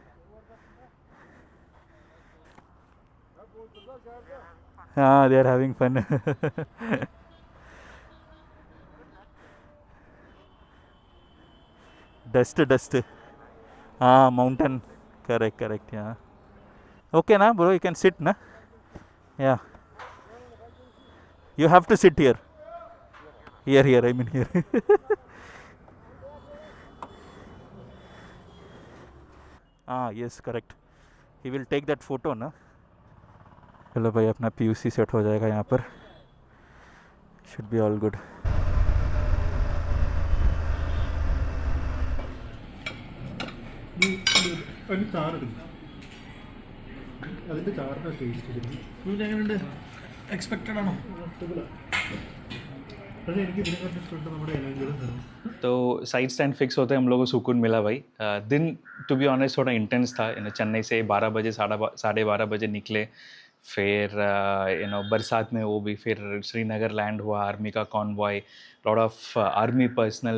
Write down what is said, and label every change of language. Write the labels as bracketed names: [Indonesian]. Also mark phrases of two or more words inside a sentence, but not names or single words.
[English] हाँ they are having fun. डस्ट. हाँ Mountain. Correct. हाँ okay na bro. you can sit na. Ya you have to sit here I mean here. हाँ yes correct. He will take that photo na. [Hindi] चलो भाई अपना पीयूसी सेट हो जाएगा यहाँ पर. [English] Should be all good. [Malayalam] അതിന്റെ ചാറിന്റെ ടേസ്റ്റ് എക്സ്പെക്റ്റഡ് ആണോ? പക്ഷേ എനിക്ക് ഇതിനെക്കാട്ടും ഇഷ്ടമുണ്ട് നമ്മുടെ ഇലങ്കിലും തരും. [Hindi] तो [English] side stand [Hindi] फिक्स होते हम लोगों को सुकून मिला भाई. दिन [English] to be honest [Hindi] थोड़ा इंटेंस था. चेन्नई से 12 बजे 12:30 बजे निकले. फिर बरसात में वो भी फिर श्रीनगर लैंड हुआ. आर्मी का कॉन्वॉय, [English] lot of army personnel.